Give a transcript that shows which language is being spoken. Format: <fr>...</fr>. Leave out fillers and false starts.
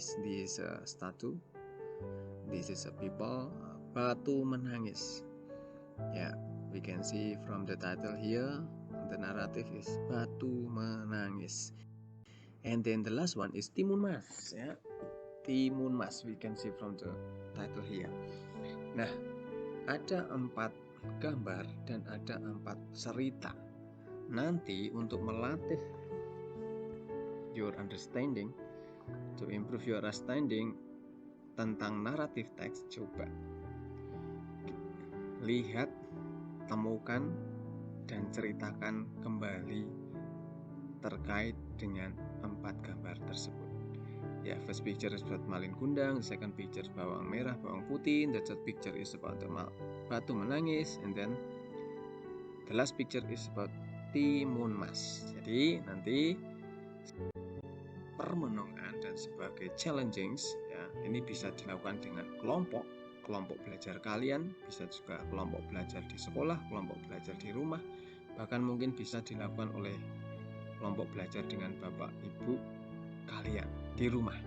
<en>This is a statue. This is a people.</en> <id>Batu menangis.</id> <en>Yeah, we can see from the title here, the narrative is Batu menangis. And then the last one is Timun Mas, ya. Timun Mas, we can see from the title here.</en> <id>Nah, ada 4 gambar dan ada 4 cerita. Nanti untuk melatih</id> <en>your understanding, to improve your understanding</en> <id>tentang narrative text, coba lihat, temukan, dan ceritakan kembali terkait dengan 4 gambar tersebut.</id> <en>Ya, first picture is about malin kundang, the second picture is bawang merah, bawang putih, the third picture is about the batu menangis, and then the last picture is about timun mas.</en> <id>Jadi nanti permenungan dan sebagai challenging ya, ini bisa dilakukan dengan kelompok belajar kalian, bisa juga kelompok belajar di sekolah, kelompok belajar di rumah, bahkan mungkin bisa dilakukan oleh kelompok belajar dengan bapak ibu kalian di rumah.</id>